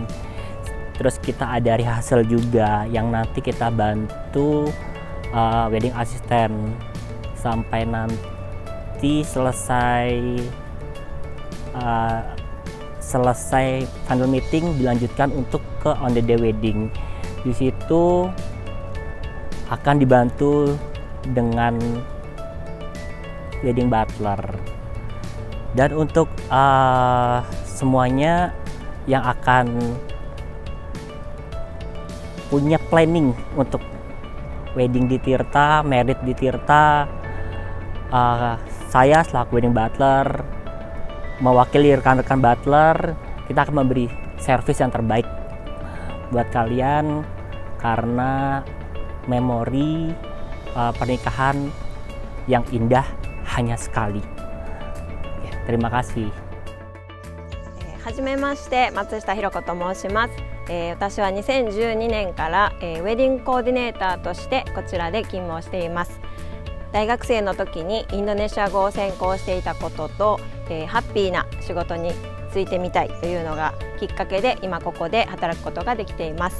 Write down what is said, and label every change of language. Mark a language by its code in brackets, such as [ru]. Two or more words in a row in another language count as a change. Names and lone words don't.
[id] Terus kita ada rehearsal juga yang nanti kita bantu [en] wedding assistant [id] sampai nanti selesai [en] final meeting, [id] dilanjutkan untuk ke [en] on the day wedding. [id] Di situ akan dibantu dengan [en] wedding butler. [id] Dan untuk semuanya yang akan punya planning untuk wedding di Tirta, married di Tirta, saya selaku [en] wedding butler [id] mewakili rekan-rekan butler, kita akan memberi servis yang terbaik buat kalian, karena memori pernikahan yang indah hanya sekali. Terima kasih. [ja] はじめまして、松下ひろ子と申します。私は2012年から、ウェディングコーディネーターとしてこちらで勤務をしています。大学生の時にインドネシア語を専攻していたことと、ハッピーな仕事に就いてみたいというのがきっかけで今ここで働くことができています。